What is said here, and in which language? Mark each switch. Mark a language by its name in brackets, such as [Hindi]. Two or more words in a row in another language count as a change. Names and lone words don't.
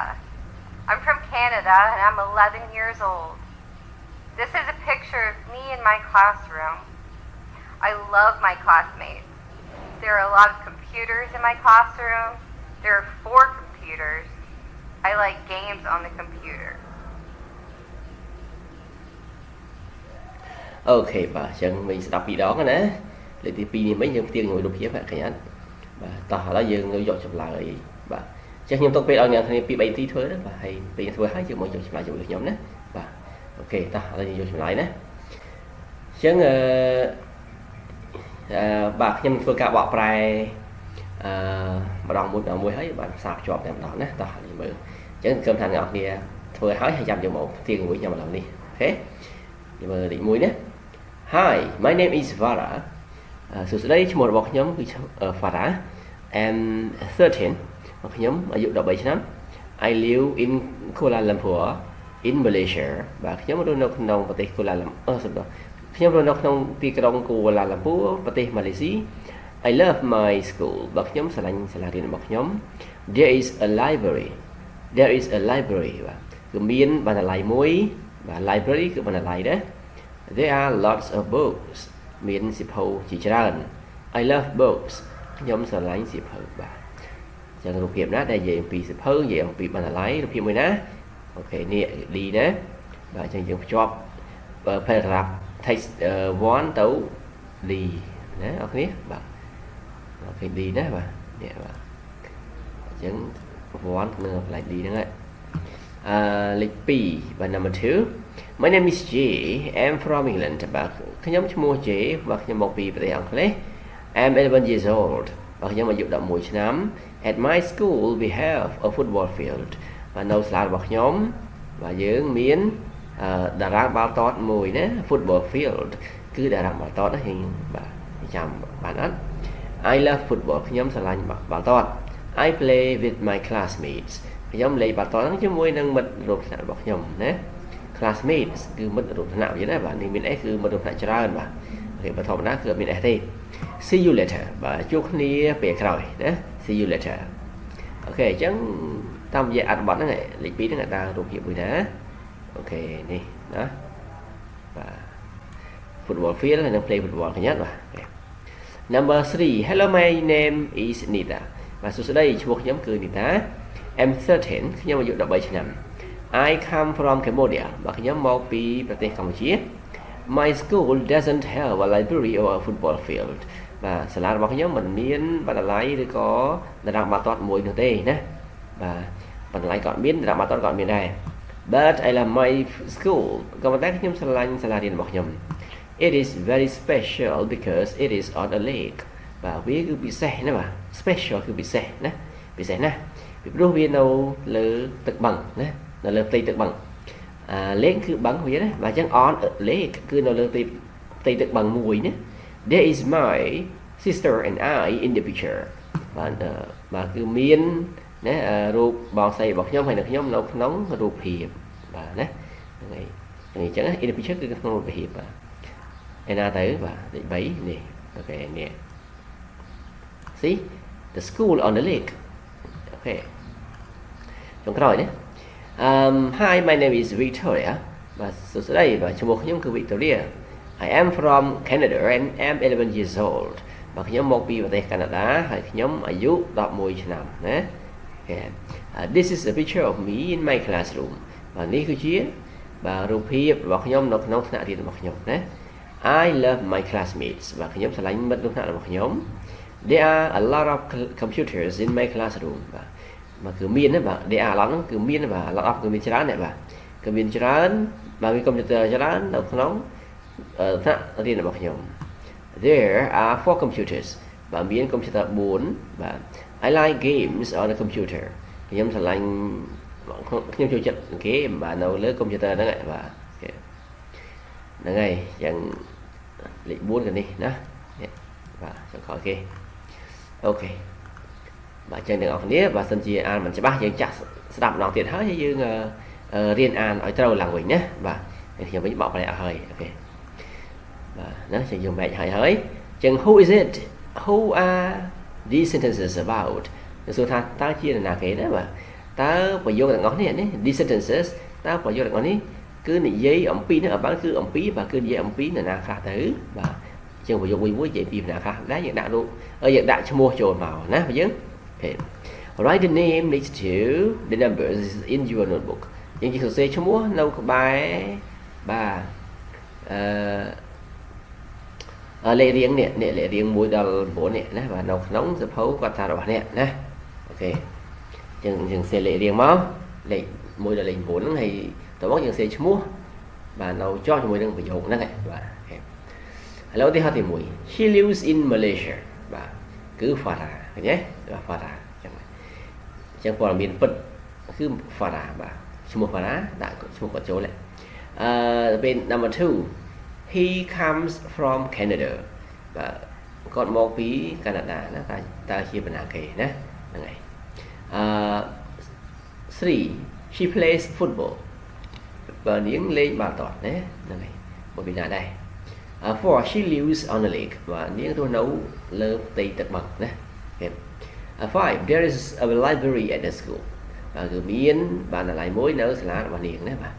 [English] I'm from Canada and I'm 11 years old. This is a picture of me in my classroom. I love my classmates. There are a lot of computers in my classroom. There are 4 computers. I like games on the computer. [Khmer] អូខេបាទអញ្ចឹងមិញស្ដាប់ពីរដងណាលេខទី2នេះមិញយើងផ្ទៀងជាមួយរូបភាពឃើញអត់បាទតោះឥឡូវយើងយកចម្លើយបាទអញ្ចឹងខ្ញុំទុកពេលឲ្យអ្នកគ្នា2 3នាទីធ្វើណាបាទហើយពេលធ្វើហើយយើងមកយកចម្លើយជាមួយខ្ញុំណាបាទអូខេតោះឥឡូវយើងយកចម្លើយណាចឹង បាទខ្ញុំធ្វើការបកប្រែម្ដងមួយហើយបានផ្សារភ្ជាប់តែម្ដងណាតោះនេះមើលអញ្ចឹងខ្ញុំថាអ្នកនរគ្នាធ្វើហើយចាំយកមកទៀងមួយខ្ញុំម្ដងនេះអូខេយើងមើលលេខ1ណា [English] Hi my name is Vara [Khmer] សួស្តីឈ្មោះរបស់ខ្ញុំគឺ Vara [English] I'm 13 [Khmer] ខ្ញុំអាយុ 13ឆ្នាំ [English] I live in Kuala Lumpur in Malaysia [Khmer] បាទខ្ញុំរស់នៅក្នុងប្រទេស Kuala Lumpur ខ្ញុំរស់នៅក្នុងទីក្រុង Kuala Lumpur ប្រទេសម៉ាឡេស៊ី [English] I love my school [Khmer] បាទខ្ញុំស្រឡាញ់សាលារៀនរបស់ខ្ញុំ [English] There is a library [Khmer] បាទគឺមានបណ្ណាល័យមួយបាទ library គឺបណ្ណាល័យដែរ [English] There are lots of books [Khmer] មានសៀវភៅជាច្រើន [English] I love [Khmer] books ខ្ញុំស្រឡាញ់សៀវភៅបាទអញ្ចឹងរូបភាពណាដែលនិយាយអំពីសៀវភៅនិយាយអំពីបណ្ណាល័យរូបភាពមួយណាអូខេនេះ D ណាបាទអញ្ចឹងយើងភ្ជាប់ [English] paragraph text [Khmer] 1 ទៅ D ណាអូខេបាទអូខេ D ណាបាទនេះបាទអញ្ចឹង1នៅកន្លែង D ហ្នឹងហើយលេខ2បាទ [English] number 2 My name is Jay I'm from England [Khmer] បាទខ្ញុំឈ្មោះ Jay បាទខ្ញុំមកពីប្រទេសអង់គ្លេស [English] I'm 11 years old [Khmer] បាទខ្ញុំអាយុ11ឆ្នាំ [English] At my school we have a football field [Khmer] បាទនៅសាលារបស់ខ្ញុំបាទយើងមានតារាងបាល់ទាត់មួយណា [English] football field [Khmer] គឺតារាងបាល់ទាត់ហ្នឹងបាទចាំបាន អត់ [English] I love football [Khmer] ខ្ញុំស្រឡាញ់បាល់ទាត់ [English] I play with my classmates [Khmer] ខ្ញុំលេងបាល់ទាត់ហ្នឹងជាមួយនឹងមិត្តរួមថ្នាក់របស់ខ្ញុំណា classmates គឺមិត្តរួមថ្នាក់យើងណាបាទនេះមាន S គឺមិត្តរួមថ្នាក់ច្រើនបាទអូខេបើធម្មតាគឺអត់មាន S ទេ [English] See you later [Khmer] បាទជួបគ្នាពេលក្រោយណា [English] See you later [Khmer] អូខេអញ្ចឹងតាមរយៈអត្ថបទហ្នឹងលេខ2ហ្នឹងដើររូបភាពមួយណាអូខេនេះណាបាទ [English] football field [Khmer] ហើយនឹង [English] play football [Khmer] ឃើញអត់បាទ [English] Number 3 Hello my name is Nita [Khmer] បាទសួស្តីឈ្មោះខ្ញុំគឺ [English] Nita I'm 13 [Khmer] ខ្ញុំអាយុ13ឆ្នាំ [English] I come from Cambodia [Khmer] បាទខ្ញុំមកពីប្រទេសកម្ពុជា [English] My school doesn't have a library or a football field [Khmer] បាទសាលា របស់ខ្ញុំមិនមានបណ្ណាល័យឬក៏តារាងបាល់ទាត់មួយនោះទេណាបាទបណ្ណាល័យក៏មានតារាងបាល់ទាត់ក៏មានដែរ [English] But I love my school [Khmer] ក៏ប៉ុន្តែខ្ញុំស្រឡាញ់សាលា រៀនរបស់ខ្ញុំ [English] It is very special because it is on a lake [Khmer] បាទវាគឺពិសេសណាបាទ special គឺពិសេសណាពី ព្រោះវានៅលើទឹកបឹងណានៅលើផ្ទៃទឹកបឹងlake គឺបឹងវាណាបាទអញ្ចឹង [English] on a lake [Khmer] គឺនៅលើផ្ទៃទឹកបឹងមួយណា [English] There is my sister and I in the picture [Khmer] បាទគឺមានណារូបបងស្រីរបស់ខ្ញុំហើយនៅខ្ញុំនៅក្នុងរូបភាពបាទណាហ្នឹងហើយអញ្ចឹង [English] in the picture [Khmer] គឺក្នុងរូបភាពបាទឯណាទៅបាទលេខ3នេះអូខេនេះ [English] See the school on the lake [Khmer] អូខេចុងក្រោយណា [English] Hi my name is Victoria [Khmer] បាទសួស្តីបាទឈ្មោះខ្ញុំគឺ Victoria [English] I am from Canada and am 11 years old [Khmer] បាទខ្ញុំមកពីប្រទេសកាណាដាហើយខ្ញុំអាយុ11ឆ្នាំណា [English] This is a picture of me in my classroom [Khmer] បាទនេះគឺជាបាទរូបភាពរបស់ខ្ញុំនៅក្នុងថ្នាក់រៀន របស់ខ្ញុំណា [English] I love my classmates [Khmer] បាទខ្ញុំស្រឡាញ់មិត្តរួមថ្នាក់របស់ខ្ញុំ [English] There are a lot of computers in my classroom [Khmer] បាទគឺមានណាបាទ [English] There are a lot [Khmer] ហ្នឹងគឺមានបាទ [English] a lot of [Khmer] គឺមានច្រើនណាបាទគឺមានច្រើនបាទមានកុំព្យូទ័រច្រើននៅ ក្នុងថ្នាក់រៀនរបស់ខ្ញុំ [English] There are 4 computers [Khmer] បាទមានកុំព្យូទ័រ4បាទ [English] I like games on the computer [Khmer] ខ្ញុំស្រឡាញ់ខ្ញុំចូលចិត្តហ្គេមបាទនៅលើកុំព្យូទ័រហ្នឹងបាទហ្នឹងហើយយ៉ាង លេខ4ក៏នេះណានេះបាទចុងក្រោយគេអូខេបាទចឹងទាំងអស់គ្នាបើសិនជាអានមិនច្បាស់យើងចាក់ស្ដាប់ម្ដងទៀតហើយយើង រៀនអានឲ្យត្រូវឡើងវិញណាបាទខ្ញុំវិញបកប្រែអស់ហើយអូខេបាទណាចឹងយើងបែកហើយចឹង [English] who is it who are these sentences about [Khmer] គឺសួរថាតើជានរណាគេណាបាទតើប្រយោគទាំងអស់នេះ [English] these sentences [Khmer] តើប្រយោគទាំងអស់នេះគឺនិយាយអំពីនឹងអបានគឺអំពីបាទគឺនិយាយអំពីនរណាខ្លះទៅបាទចឹងប្រយោគមួយនិយាយពីនរណាខ្លះដែរយើងដាក់រូបយើងដាក់ឈ្មោះចូលមកណាបើយើង Okay. [English] Write the name next to the numbers in your notebook. [Khmer] យើងជាសរសេរឈ្មោះនៅក្បែរបាទលេខរៀងនេះលេខរៀង1ដល់9នេះណាបាទនៅក្នុងសភៅគាត់ថារបស់នេះណាអូខេយើងសេលេខរៀងមកលេខ1ដល់លេខ9ហ្នឹងហើយតោះមកយើងសេឈ្មោះបាទនៅជាប់ជាមួយនឹងប្រយោគហ្នឹងបាទអូខេ ឥឡូវទីហោះទី1 [English] she lives in Malaysia [Khmer] បាទគឺ Farah ឃើញទេបាទ Farah ចឹងព័ត៌មានពិតគឺ Farah បាទឈ្មោះ Farah ដាក់ឈ្មោះគាត់ចូលទៅពេល [English] number 2 he comes from Canada [Khmer] បាទគាត់មកពីកាណាដាណាតើជាបណ្ណាគេណាហ្នឹងហើយ 3 [English] she plays football [Khmer] បើនាងលេងបាល់ទាត់ណាហ្នឹងហើយមកពីណាដែរ4 [English] she lives on a lake [Khmer] បាទនាងរស់នៅលើផ្ទៃទឹកបឹងណា 5 [English] there is a library at the school [Khmer] គឺមានបណ្ណាល័យមួយនៅសាលារបស់នាងណាបាទ